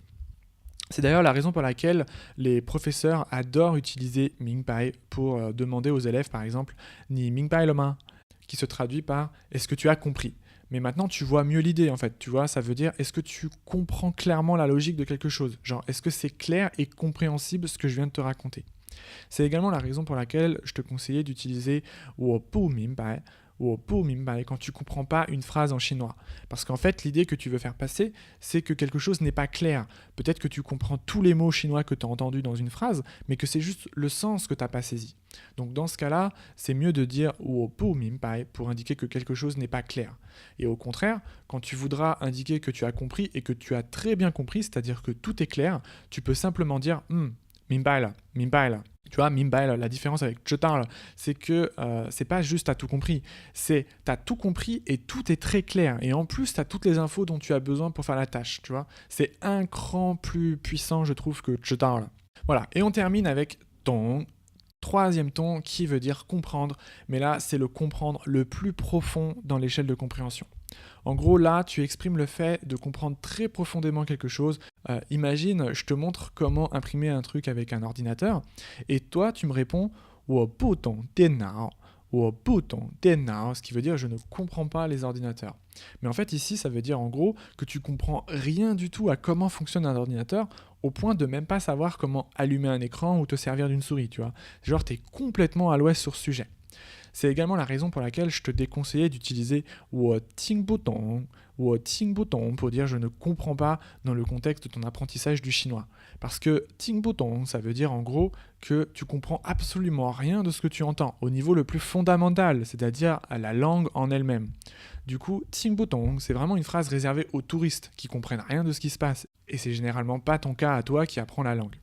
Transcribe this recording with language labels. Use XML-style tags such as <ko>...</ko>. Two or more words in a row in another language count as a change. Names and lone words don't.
<fr>C'est d'ailleurs la raison pour laquelle les professeurs adorent utiliser Mingbai pour demander aux élèves, par exemple,</fr> <zh>你明白了吗,</zh> <fr>qui se traduit par est-ce que tu as compris? Mais maintenant, tu vois mieux l'idée, en fait. Tu vois, ça veut dire est-ce que tu comprends clairement la logique de quelque chose? Genre, est-ce que c'est clair et compréhensible ce que je viens de te raconter? C'est également la raison pour laquelle je te conseillais d'utiliser</fr> <zh>我不明白</zh> <fr>quand tu comprends pas une phrase en chinois. Parce qu'en fait, l'idée que tu veux faire passer, c'est que quelque chose n'est pas clair. Peut-être que tu comprends tous les mots chinois que tu as entendus dans une phrase, mais que c'est juste le sens que tu n'as pas saisi. Donc dans ce cas-là, c'est mieux de dire</fr> <zh>我不明白</zh> <fr>pour indiquer que quelque chose n'est pas clair. Et au contraire, quand tu voudras indiquer que tu as compris et que tu as très bien compris, c'est-à-dire que tout est clair, tu peux simplement dire</fr> <zh>明白了, 明白了.</zh> <fr>Tu vois, Mingbai, la différence avec Zhetan, c'est que c'est pas juste t'as tout compris, c'est t'as tout compris et tout est très clair. Et en plus, t'as toutes les infos dont tu as besoin pour faire la tâche, tu vois. C'est un cran plus puissant, je trouve, que Zhetan. Voilà, et on termine avec Tong. Troisième ton qui veut dire comprendre, mais là, c'est le comprendre le plus profond dans l'échelle de compréhension. En gros, là, tu exprimes le fait de comprendre très profondément quelque chose. Imagine, je te montre comment imprimer un truc avec un ordinateur, et toi, tu me réponds «</fr> <zh>我不懂电脑»</zh> <fr>ce qui veut dire « je ne comprends pas les ordinateurs ». Mais en fait, ici, ça veut dire en gros que tu comprends rien du tout à comment fonctionne un ordinateur, au point de même pas savoir comment allumer un écran ou te servir d'une souris, tu vois. Genre, t'es complètement à l'ouest sur ce sujet. C'est également la raison pour laquelle je te déconseillais d'utiliser</fr> <zh>我听不懂</zh> <fr>pour dire je ne comprends pas dans le contexte de ton apprentissage du chinois. Parce que</fr> <zh>听不懂,</zh> <fr>ça veut dire en gros que tu comprends absolument rien de ce que tu entends, au niveau le plus fondamental, c'est-à-dire à la langue en elle-même. Du coup,</fr> <zh>听不懂,</zh> <fr>c'est vraiment une phrase réservée aux touristes qui comprennent rien de ce qui se passe, et c'est généralement pas ton cas à toi qui apprends la langue.</fr>